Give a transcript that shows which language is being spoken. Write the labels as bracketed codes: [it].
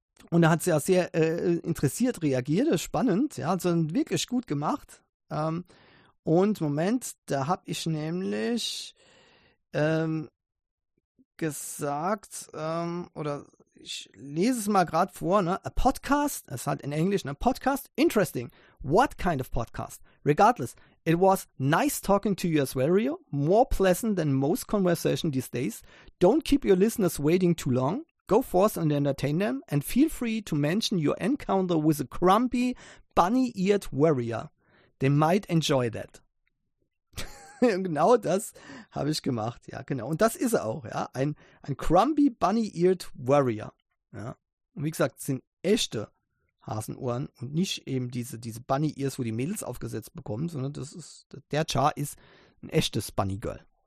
[de] Und da hat sie ja sehr interessiert reagiert, das ist spannend, ja, also wirklich gut gemacht. Und Moment, da habe ich nämlich gesagt, oder ich lese es mal gerade vor, ne? [en] A podcast, [de] es ist halt in Englisch, ne? [en] Podcast, interesting. What kind of podcast? Regardless. It was nice talking to you as well, Rio. More pleasant than most conversation these days. Don't keep your listeners waiting too long. Go forth and entertain them. And feel free to mention your encounter with a grumpy, bunny-eared warrior. They might enjoy that. [de] Genau das habe ich gemacht. Ja, genau. Und das ist er auch. Ja, ein [en] grumpy, bunny-eared warrior. [de] Ja. Und wie gesagt, sind echte Hasenohren und nicht eben diese Bunny Ears, wo die Mädels aufgesetzt bekommen, sondern das ist, der Char ist ein echtes Bunny Girl.